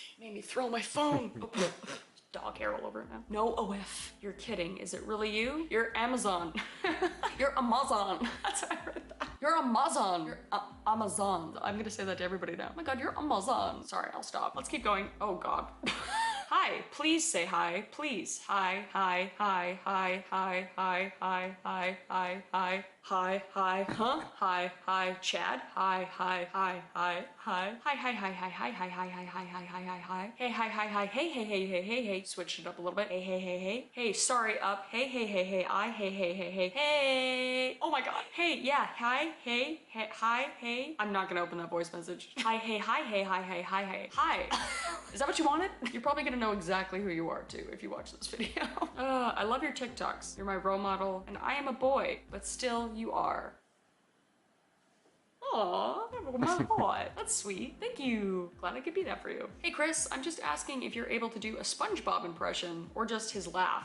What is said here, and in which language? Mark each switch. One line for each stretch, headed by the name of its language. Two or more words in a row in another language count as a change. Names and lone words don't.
English: Made me throw my phone. Dog hair all over it now. No OF. You're kidding. Is it really you? You're Amazon. You're Amazon. That's how I read that. You're Amazon. You're Amazon. I'm gonna say that to everybody now. Oh my God, you're Amazon. Sorry, I'll stop. Let's keep going. Oh God. Hi, please say hi, please. Hi, hi, hi, hi, hi, hi, hi, hi, hi, hi, hi, hi, huh? Hi, hi, Chad. Hi, hi, hi, hi, hi, hi, hi, hi, hi, hi, hi, hi, hi, hi, hi, hi, hi, hi. Hey, hi, hi, hi, hey, hey, hey, hey, hey, hey. Switch it up a little bit. Hey, hey, hey, hey. Hey, sorry, up. Hey, hey, hey, hey, I, hey, hey, hey, hey, hey. Oh my God. Hey, yeah, hi, hey, hey, hi, hey. I'm not gonna open that voice message. Hi, hey, hi, hey, hi, hey, hi, hey, hi. Is that what you wanted? You're probably gonna know exactly who you are too if you watch this video. I love your TikToks. You're my role model, and I am a boy, but still you are. Aww, my heart. That's sweet. Thank you. Glad I could be that for you. Hey Chris, I'm just asking if you're able to do a SpongeBob impression or just his laugh.